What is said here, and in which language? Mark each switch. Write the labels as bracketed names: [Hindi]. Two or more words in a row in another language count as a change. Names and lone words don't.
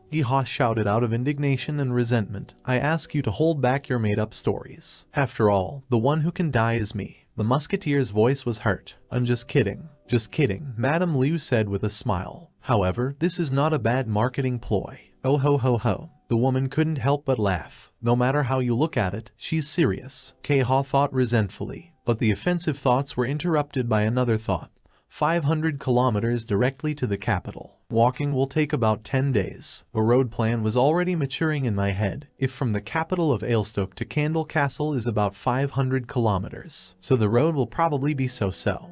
[English] Yeehaw shouted out of indignation and resentment. I ask you to hold back your made-up stories. After all, the one who can die is me. The musketeer's voice was hurt. I'm just kidding. Just kidding, Madame Liu said with a smile. However, this is not a bad marketing ploy. Oh ho ho ho. The woman couldn't help but laugh. No matter how you look at it, she's serious. Kei-ha thought resentfully. But the offensive thoughts were interrupted by another thought. 500 kilometers directly to the capital. Walking will take about 10 days. A road plan was already maturing in my head. If from the capital of Ailstoke to Candle Castle is about 500 kilometers, so the road will probably be so-so.